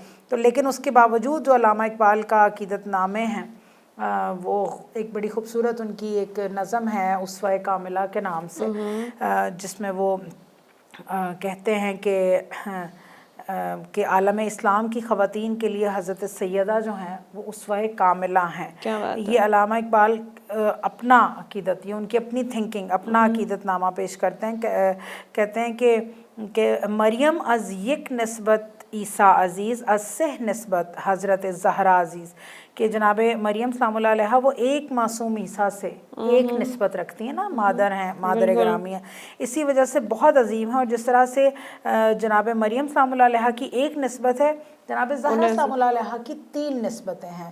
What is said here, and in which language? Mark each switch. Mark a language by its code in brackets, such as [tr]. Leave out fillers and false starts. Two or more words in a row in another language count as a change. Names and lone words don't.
[ur] تو لیکن اس کے باوجود جو علامہ اقبال کا عقیدت نامے ہیں، وہ ایک بڑی خوبصورت ان کی ایک نظم ہے اسوہ کاملہ کے نام سے، جس میں وہ کہتے ہیں کہ کہ عالم اسلام کی خواتین کے لیے حضرت سیدہ جو ہیں وہ اسوہ کاملہ ہیں. کیا بات ہے. یہ علامہ اقبال اپنا عقیدت، یہ ان کی اپنی تھنکنگ، اپنا عقیدت نامہ پیش کرتے ہیں. کہتے ہیں کہ [fa] مریم از یک نسبت عیسیٰ عزیز، از سہ نسبت حضرت زہرا عزیز، [ur] کہ جناب مریم [ar] سلام اللہ علیہ [ur] وہ ایک معصوم عیسیٰ سے ایک نسبت رکھتی ہیں نا، مادر ہیں، مادر گرامی ہیں، اسی وجہ سے بہت عظیم ہے. اور جس طرح سے جناب مریم [ar] سلام اللہ علیہ [ur] کی ایک نسبت ہے، جناب زہرا [ar] سلام اللہ علیہ [ur] کی 3 نسبتیں ہیں.